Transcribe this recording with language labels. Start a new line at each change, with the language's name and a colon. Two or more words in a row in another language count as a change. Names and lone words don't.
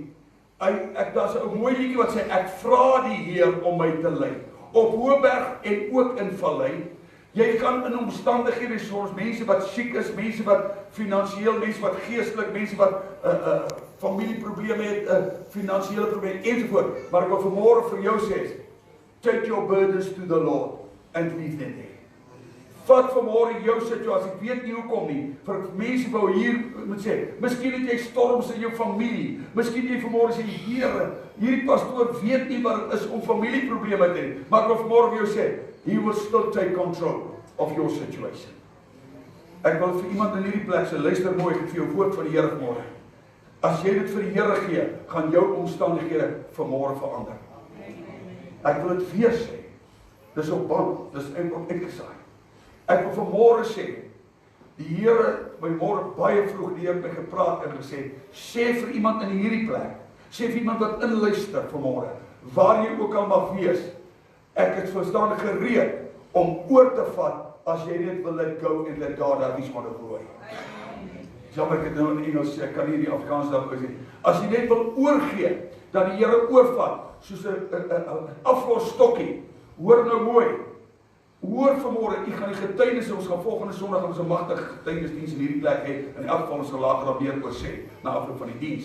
Afrikaans: Daar's 'n mooi liedjie wat sê, ek vra die Heer om my te lei. Op Hoëberg en ook in Vallei. Jy kan in omstandighede soos mense wat siek is, mense wat finansiëel, mense wat geestelik, mense wat familieprobleme het, finansiële probleme ensovoort. Maar ek wil vanmôre vir jou sê,
English: take your burdens to the Lord and leave them there.
Afrikaans: Vat vanmôre jou situasie, ek weet nie hoekom nie, vir mense wou hier moet sê, miskien het jy storms in jou familie, miskien jy vanmôre sê, Here, hierdie pastoor weet nie wat dit is om familieprobleme te hê, maar ek wil vanmôre vir jou sê,
English: he will still take control of your situation.
Afrikaans: Ek wil vir iemand in hierdie plek sê, luister mooi, ek het vir jou woord van die Here vanmôre. As jy dit vir die Here gee, gaan jou omstandighede vanmôre verander. Ek wil dit weer sê, dis op band, dis op uitgesaai. Ek wil vanmôre sê, die Here by môre baie vroeg die Here het my gepraat en gesê, sê vir iemand in hierdie plek, sê vir iemand wat inluister vanmôre, waar jy ook al mag wees, ek het verstaan gereed om oor te vat as jy net wil
English: let go
Afrikaans: en
English: let God have his wonderful way.
Afrikaans: Jammer ek het nou in Engels sê, ek kan nie die Afrikaans daarop sê. As jy net wil oorgee, dat die Here oorvat, soos 'n aflosstokkie, hoor nou mooi, hoor vanmôre, ek gaan die getuienisse, ons gaan volgende Sondag ons 'n magtige getuienisdiens in hierdie plek hê, in elk geval ons sal later daar meer oor sê, na afloop van die diens.